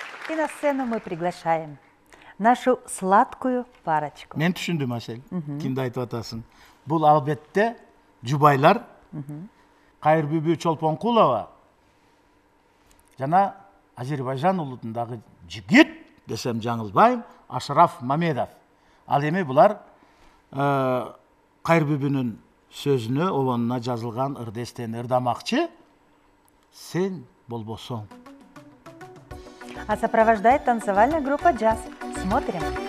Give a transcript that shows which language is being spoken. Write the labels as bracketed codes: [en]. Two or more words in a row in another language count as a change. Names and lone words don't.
[ru] И на сцену мы приглашаем нашу сладкую парочку. [ky] Мен түшүндүм, Асел. Кимди айтып атасың? Бул албетте жубайлар Кайырбүбү Чолпонкулова жана Азербайжан улутундагы жигит десем жаңылбайм, Ашраф Мамедов. Ал эми булар Кайырбүбүнүн сөзүнө, обонуна жазылган ырдестен ырдамакчы «Сен болбосоң». [ru] А сопровождает танцевальная группа «Джаз». Смотрим.